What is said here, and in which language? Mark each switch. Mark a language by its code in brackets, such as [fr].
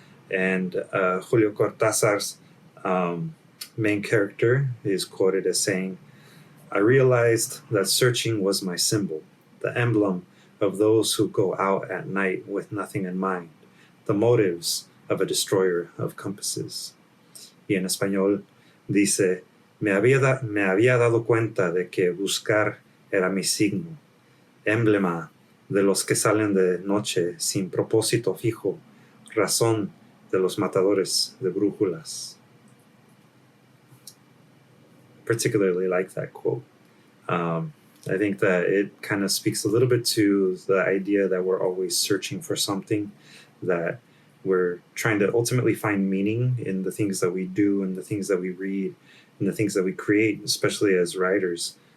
[en] And Julio Cortázar's main character is quoted as saying, "I realized that searching was my symbol, the emblem of those who go out at night with nothing in mind, the motives of a destroyer of compasses." [es] Y en español dice, me había dado cuenta de que buscar era mi signo, emblema de los que salen de noche sin propósito fijo, razón de los matadores de brújulas. [en] Particularly like that quote. I think that it kind of speaks a little bit to the idea that we're always searching for something, that we're trying to ultimately find meaning in the things that we do and the things that we read and the things that we create, especially as writers.